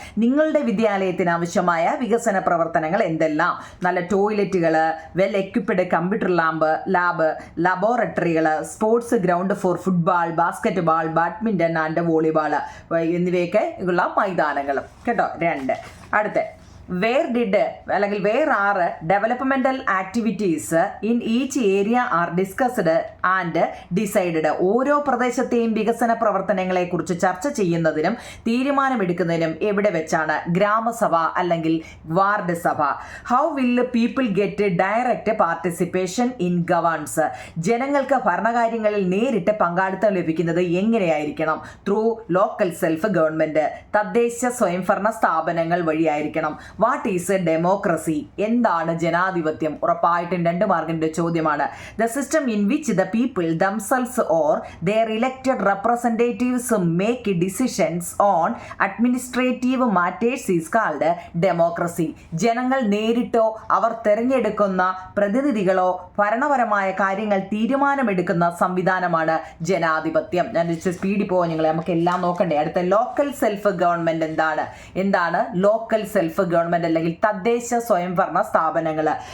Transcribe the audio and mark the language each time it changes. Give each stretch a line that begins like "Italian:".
Malayalam: നിങ്ങളുടെ വിദ്യാലയത്തിന് ആവശ്യമായ വികസന പ്രവർത്തനങ്ങൾ എന്തെല്ലാം? നല്ല ടോയ്ലറ്റുകൾ,
English: well equipped computer lab, ലബോറട്ടറികൾ, sports ground for football, basketball, badminton and volleyball
Malayalam: എന്നിവയൊക്കെ ഉള്ള മൈതാനങ്ങളും. കേട്ടോ, 2. അടുത്ത
English: where are developmental activities in each area are discussed and decided?
Malayalam: ഓരോ പ്രദേശത്തെയും വികസന പ്രവർത്തനങ്ങളെ കുറിച്ച് ചർച്ച ചെയ്യുന്നതിനും തീരുമാനമെടുക്കുന്നതിനും എവിടെ വെച്ചാണ്? ഗ്രാമസഭ അല്ലെങ്കിൽ വാർഡ് സഭ.
English: How will people get direct participation in governance?
Malayalam: ജനങ്ങൾക്ക് ഭരണകാര്യങ്ങളിൽ നേരിട്ട് പങ്കാളിത്തം ലഭിക്കുന്നത് എങ്ങനെയായിരിക്കണം?
English: through local self government,
Malayalam: തദ്ദേശ സ്വയംഭരണ സ്ഥാപനങ്ങൾ വഴിയായിരിക്കണം.
English: What is a democracy?
Malayalam: എന്താണ് ജനാധിപത്യം? ഉറപ്പായിട്ടും 2 മാർക്കിന്റെ ചോദ്യമാണ്.
English: The system in which the people themselves or their elected representatives make decisions on administrative matters is called democracy.
Malayalam: ജനങ്ങൾ നേരിട്ടോ അവർ തെരഞ്ഞെടുക്കുന്ന പ്രതിനിധികളോ ഭരണപരമായ കാര്യങ്ങൾ തീരുമാനമെടുക്കുന്ന സംവിധാനമാണ് ജനാധിപത്യം. ഞാൻ സ്പീഡിൽ പോകാൻ നിങ്ങളെ, നമുക്ക് എല്ലാം നോക്കണ്ടേ. അടുത്ത ലോക്കൽ സെൽഫ് ഗവൺമെന്റ് എന്താണ് ലോക്കൽ സെൽഫ് ഗവൺമെന്റ് അല്ലെങ്കിൽ തദ്ദേശ സ്വയംഭരണ സ്ഥാപനങ്ങൾ?